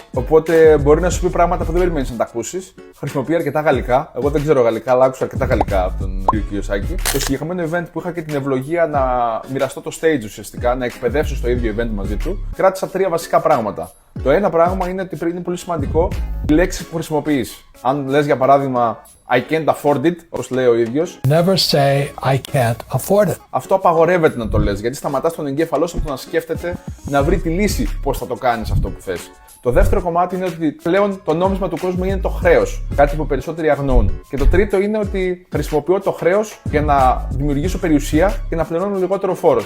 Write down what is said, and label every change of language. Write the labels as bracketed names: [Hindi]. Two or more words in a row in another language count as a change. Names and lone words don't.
[Greek] Οπότε μπορεί να σου πει πράγματα που δεν περιμένεις να τα ακούσεις. Χρησιμοποιεί αρκετά γαλλικά. Εγώ δεν ξέρω γαλλικά, αλλά άκουσα αρκετά γαλλικά από τον κύριο Κιοσάκη. Το συγκεκριμένο event που είχα και την ευλογία να μοιραστώ το stage ουσιαστικά, να εκπαιδεύσω στο ίδιο event μαζί του, κράτησα 3 βασικά πράγματα. Το ένα πράγμα είναι ότι είναι πολύ σημαντικό οι λέξεις που χρησιμοποιείς. Αν λες για παράδειγμα [English] I can't afford it, [Greek] όπως λέει ο ίδιος. [English] Never say I can't afford it. [Greek] Αυτό απαγορεύεται να το λες, γιατί σταματάς τον εγκέφαλό σου από το να σκέφτεται να βρει τη λύση πώς θα το κάνεις αυτό που θες. Το δεύτερο κομμάτι είναι ότι πλέον το νόμισμα του κόσμου είναι το χρέος, κάτι που περισσότεροι αγνοούν. Και το τρίτο είναι ότι χρησιμοποιώ το χρέος για να δημιουργήσω περιουσία και να πληρώνω λιγότερο φόρος.